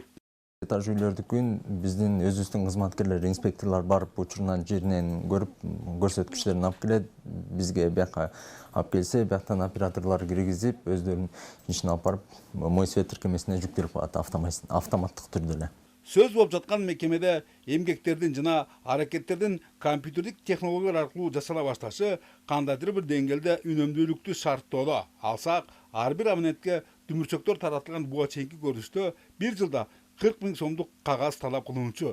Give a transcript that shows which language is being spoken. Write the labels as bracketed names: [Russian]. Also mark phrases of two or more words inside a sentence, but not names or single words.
[Kyrgyz] Этаж үйлөрдүкүн биздин өзүбүздүн кызматкерлер, инспекторлор барып учурунан жеринен көрүп, көрсөткүчтөрүн алып келет. Бизге бияка алып келсе, бияктан операторлор киргизип, өздөрүнүн ишин алып барып, мой свет тиркемесине жүктөлүп коет автоматтык түрдө эле. [Kazakh] Сөз болып жатқан [Kyrgyz] мекемеде эмгектердин жана аракеттердин компьютердик технологиялар аркылуу жасала башташы кандайдыр бир деңгээлде үнөмдүүлүктү шарттоодо. Алсак, ар бир абонентке дүмүрчөктөр таратылган буга чейинки көрүнүштө 1 жылда 40 000 сомдук кагаз талап кылынуучу.